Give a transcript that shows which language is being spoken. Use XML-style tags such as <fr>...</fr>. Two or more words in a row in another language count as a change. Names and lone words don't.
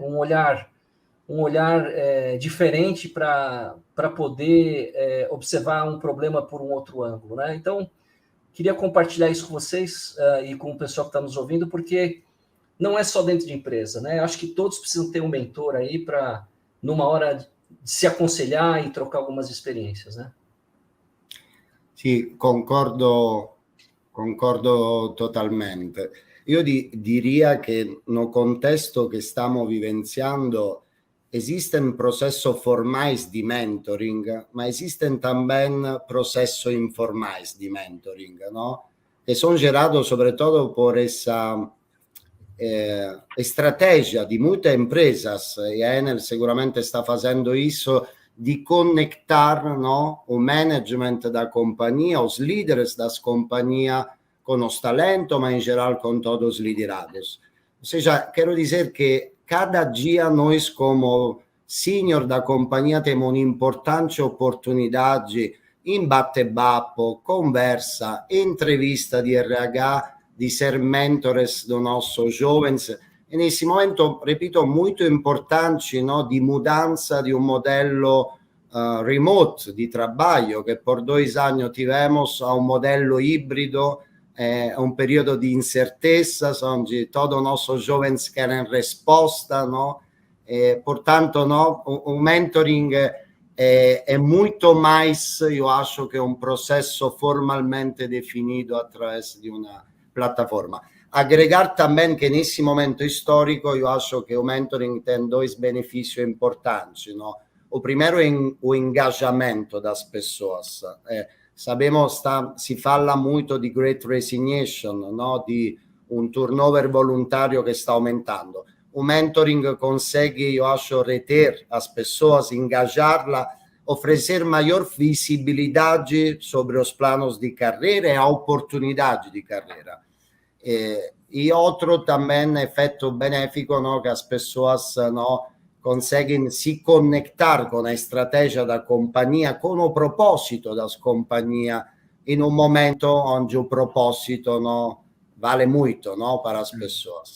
<pt>Um olhar diferente para poder observar um problema por um outro ângulo, né? Então, queria compartilhar isso com vocês e com o pessoal que está nos ouvindo, porque não é só dentro de empresa, né? Eu acho que todos precisam ter um mentor aí para, numa hora, de se aconselhar e trocar algumas experiências, né?</pt> <it>Sì, concordo totalmente. Io diria che no contesto che stiamo vivenciando</it> <pt>esisten processo formais</pt> <it>di mentoring, ma esisten también processo informais di mentoring, ¿no?</it> <pt>Que son gerados sobre todo por esa estrategia di muitas empresas, e a Enel seguramente</pt> <it>sta facendo</it> <pt>isso, di conectar, no, o management da companhia, os líderes das companhias com os talentos, mas em geral com todos os liderados. Ou seja, quero dizer que cada dia nós, como senior da companhia, temos uma importante oportunidade em bate-papo, conversa, entrevista de RH, de ser mentores dos nossos jovens. E nesse momento, repito, muito importante, no,</pt> <it>di mudanza di un modello remote di trabalho, che por 2 anni tivemos, a un modello ibrido, un periodo di incertezas,</it> <pt>onde todos os nossos jovens querem resposta,</pt> <it>no? Portanto, no, o mentoring è molto mais, io acho, che un processo formalmente definido attraverso di una plataforma.</it> <pt>Agregar também que nesse momento histórico eu acho que o mentoring tem 2 benefícios importantes, no? O primeiro é o engajamento das pessoas. Sabemos, si fala muito de</pt> <en>Great Resignation,</en> <pt>no? Di un turnover voluntário que está aumentando. O mentoring consegue, eu acho, reter as pessoas, engajá-las, oferecer maior visibilidade sobre os planos de carreira e a oportunidade de carreira. E outro também efeito benéfico, no, que as pessoas, no, conseguem se conectar com a estratégia da companhia, com o propósito das companhias, em um momento onde o propósito, no, vale muito, no, para as pessoas.</pt>